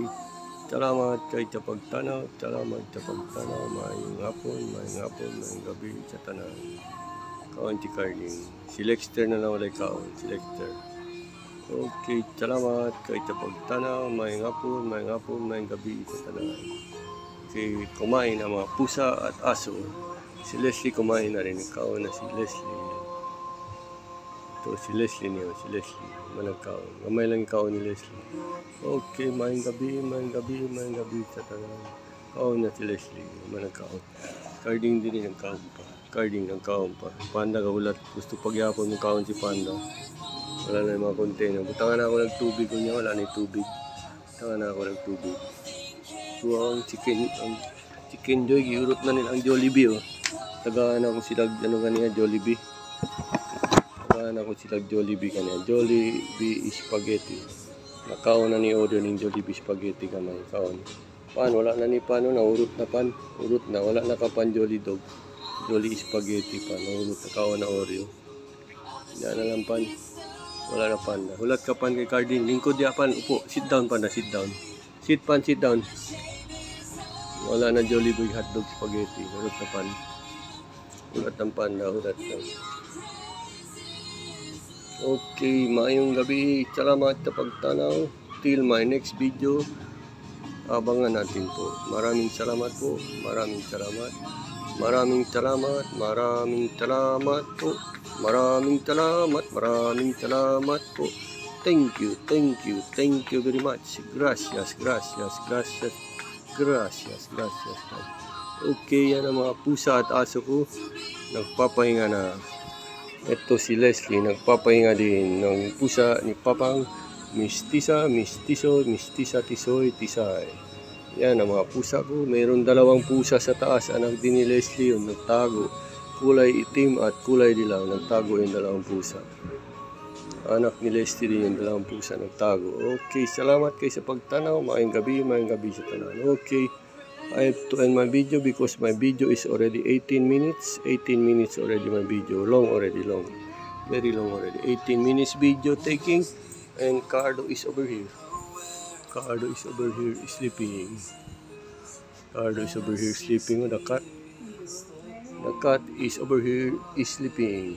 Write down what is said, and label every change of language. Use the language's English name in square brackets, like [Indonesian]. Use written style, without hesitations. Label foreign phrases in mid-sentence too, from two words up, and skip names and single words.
[Cebuano] Salamat kay sa pagtanaw, maayong hapon, maayong gabi sa tanan. Kaon si Carding. Si Lexter na lang walay kaon, si Lexter. Okay, salamat kay sa pagtanaw, maayong hapon, maayong gabi sa tanan. Okay, [Filipino] kumain ang mga pusa at aso. Si Leslie kumain na rin, kaon na si Leslie. Ito si Leslie niyo, si Leslie, [Cebuano] managkaon. Gamay lang kaon ni Leslie. Okay, maayong gabi sa tanan. Kaon na si Leslie, managkaon. Carding din ang kaon pa. Carding ang kaon pa. Panda kaulat, gusto pagyapon ng kaon si Panda. Wala na yung mga container. Butangan na ako ng tubig ko niya. [Filipino] Wala na yung tubig. [Cebuano] Butangan na ako ng tubig. So, ang chicken joy, giurot na nila ang Jollibee. Oh. Tagaan ako silag, kanina, Jollibee. Tagaan ako silag Jollibee kanina. [English] Jollibee spaghetti. [Cebuano] Nakaon na ni order ng Jollibee spaghetti kanina. Kaon. Pan, wala na ni Pan. Naurot na Pan. Urot na. Wala na ka Pan Jolly Dog. Jolly spaghetti Pan. Naurot na kaon na Oreo. Yan na lang Pan. Wala na Panda. Hulat ka Pan kay Carding. Lingkod ya Pan. [English] Upo. Sit down Panda. Sit down. Sit Pan. Sit down. [Cebuano] Wala na Jollibee hotdog spaghetti. Hulat na Pan. Hulat ng Panda. Hulat na. Okay. Maayong gabi. Salamat sa pagtanaw. [English] Till my next video. [Filipino] Abangan natin po. Maraming salamat po. Maraming salamat. Maraming salamat. Maraming salamat po. Maraming salamat po. [English] Thank you very much. [Spanish] Gracias. [Filipino] Okay, yan ang mga pusa at aso ko. Nagpapahinga na. Ito si Leslie, nagpapahinga din ng pusa ni Papang Mistisa, Tisoy, Tisay. Yan ang mga pusa ko. Mayroon 2 pusa sa taas. Anak din ni Leslie yung nagtago. Kulay itim at kulay dilaw. Nagtago yung 2 pusa. Anak ni Leslie din yung 2 pusa nagtago. Okay, [Cebuano] salamat kayo sa pagtanaw. Maayong gabi sa tanan. [English] Okay, I have to end my video because my video is already 18 minutes. 18 minutes already my video. Long. Very long already. 18 minutes video taking. And Cardo is over here. Sleeping. Cardo is over here sleeping. The cat is over here is sleeping.